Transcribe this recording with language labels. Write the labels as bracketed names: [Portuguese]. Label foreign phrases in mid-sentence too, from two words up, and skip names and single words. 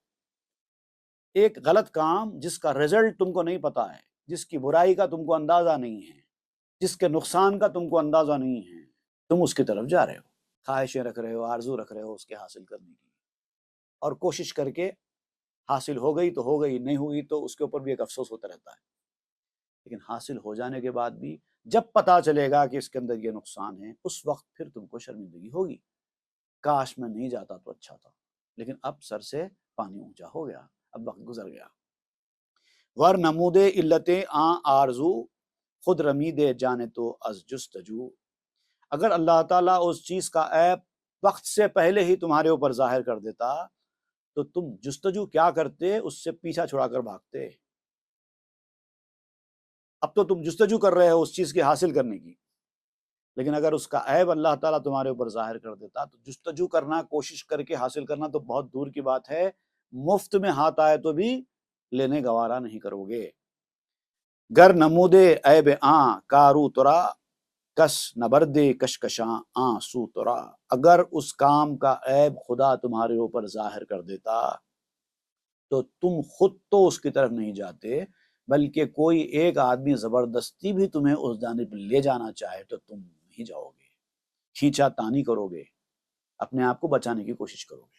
[Urdu] ایک غلط کام جس کا رزلٹ تم کو نہیں پتا ہے، جس کی برائی کا تم کو اندازہ نہیں ہے، جس کے نقصان کا تم کو اندازہ نہیں ہے، تم اس کی طرف جا رہے ہو، خواہشیں رکھ رہے ہو، آرزو رکھ رہے ہو اس کے حاصل کرنے کی، اور کوشش کر کے حاصل ہو گئی تو ہو گئی، نہیں ہوئی تو اس کے اوپر بھی ایک افسوس ہوتا رہتا ہے۔ لیکن حاصل ہو جانے کے بعد بھی جب پتا چلے گا کہ اس کے اندر یہ نقصان ہے، اس وقت پھر تم کو شرمندگی ہوگی، کاش میں نہیں جاتا تو اچھا تھا، لیکن اب سر سے پانی اونچا ہو گیا، اب وقت گزر گیا۔ [Persian] ور نمود علت آں آرزو، خود رمید جانے تو از جستجو۔ [Urdu] اگر اللہ تعالیٰ اس چیز کا عیب وقت سے پہلے ہی تمہارے اوپر ظاہر کر دیتا تو تم جستجو کیا کرتے، اس سے پیچھا چھڑا کر بھاگتے۔ اب تو تم جستجو کر رہے ہو اس چیز کی حاصل کرنے کی، لیکن اگر اس کا عیب اللہ تعالیٰ تمہارے اوپر ظاہر کر دیتا تو جستجو کرنا، کوشش کر کے حاصل کرنا تو بہت دور کی بات ہے، مفت میں ہاتھ آئے تو بھی لینے گوارا نہیں کرو گے۔ [Persian] گر نمود عیب آں کارو ترا، کس نبرد کشکشاں آں سو ترا۔ [Urdu] اگر اس کام کا عیب خدا تمہارے اوپر ظاہر کر دیتا تو تم خود تو اس کی طرف نہیں جاتے، بلکہ کوئی ایک آدمی زبردستی بھی تمہیں اس جانب لے جانا چاہے تو تم نہیں جاؤ گے، کھینچا تانی کرو گے، اپنے آپ کو بچانے کی کوشش کرو گے۔